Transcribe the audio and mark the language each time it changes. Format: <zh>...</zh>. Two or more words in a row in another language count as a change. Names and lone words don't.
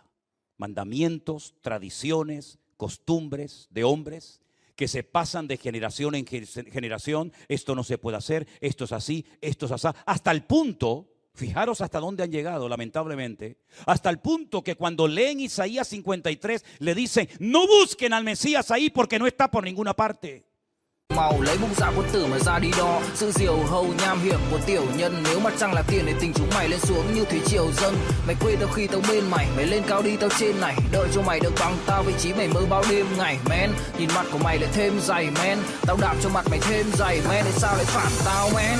<es>Mandamientos, tradiciones, costumbres de hombres que se pasan de generación en generación. Esto no se puede hacer, esto es así, esto es así, hasta el punto, fijaros hasta dónde han llegado lamentablemente, hasta el punto que cuando leen Isaías 53 le dicen, no busquen al Mesías ahí porque no está por ninguna parte.</es> <vi>Màu lấy bút dạ quân tử mà ra đi đo sự diều hầu nham hiểm của tiểu nhân, nếu mặt trăng là tiền để tình chúng mày lên xuống như thủy triều dâng. Mày quê tao khi tao bên mày, mày lên cao đi tao trên này, đợi cho mày được bằng tao vị trí mày mơ bao đêm ngày men. Nhìn mặt của mày lại thêm dày men, tao đạp cho mặt mày thêm dày men, tại sao lại phản tao men?</vi>